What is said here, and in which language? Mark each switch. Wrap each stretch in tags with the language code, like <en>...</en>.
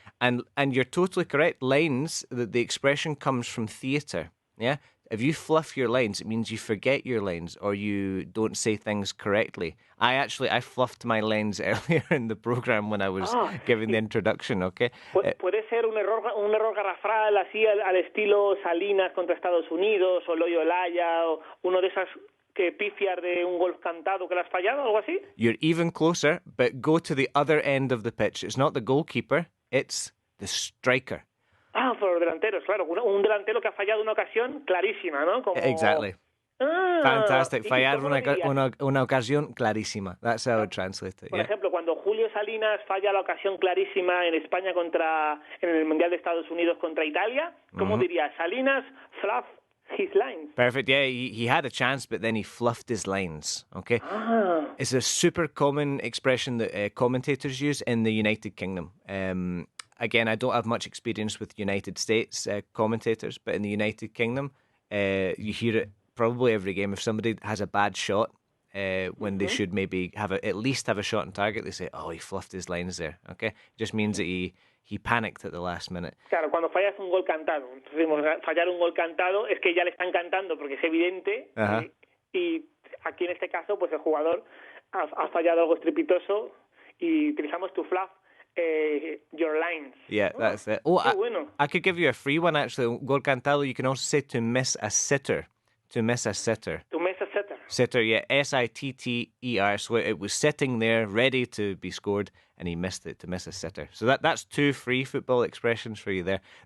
<en>And you're totally correct. Lines. The expression comes from theatre. Yeah. If you fluff your lines, it means you forget your lines or you don't say things correctly. I fluffed my lines earlier in the program when I was giving the introduction, okay?</en> <es>Puede ser un error garrafal así al estilo Salinas contra Estados Unidos o Loyo-Olaya o uno de esas que pifias de un gol cantado que le has fallado, algo así?</es> <en>You're even closer, but go to the other end of the pitch. It's not the goalkeeper, it's the striker.</en> <es>Por los delanteros, claro. Un delantero que ha fallado una ocasión clarísima, ¿no?</es> <en>Exactly. Fantastic.</en> <es>Fallar una ocasión clarísima.</es> <en>That's how I would translate it.</en> <es>Por ejemplo, cuando Julio Salinas falla la ocasión clarísima en España en el Mundial de Estados Unidos contra Italia, ¿cómo diría?</es> <en>Salinas fluff his lines. Perfect. Yeah, he had a chance, but then he fluffed his lines. Okay. It's a super common expression that commentators use in the United Kingdom. Again, I don't have much experience with United States commentators, but in the United Kingdom, you hear it probably every game. If somebody has a bad shot, when they should maybe at least have a shot on target, they say, he fluffed his lines there. Okay, it just means that he panicked at the last minute.</en> <es>Claro, cuando fallas un gol cantado. Entonces, fallar un gol cantado es que ya le están cantando porque es evidente. Y aquí en este caso, pues el jugador ha fallado algo estrepitoso y utilizamos</es> <en>to fluff your lines. Yeah, that's it. I could give you a free one actually.</en> <es>Gol cantado,</es> <en>you can also say to miss a sitter. To miss a sitter. To miss a sitter. Sitter, yeah. S-I-T-T-E-R. So it was sitting there ready to be scored and he missed it, to miss a sitter. So that's 2 free football expressions for you there.</en>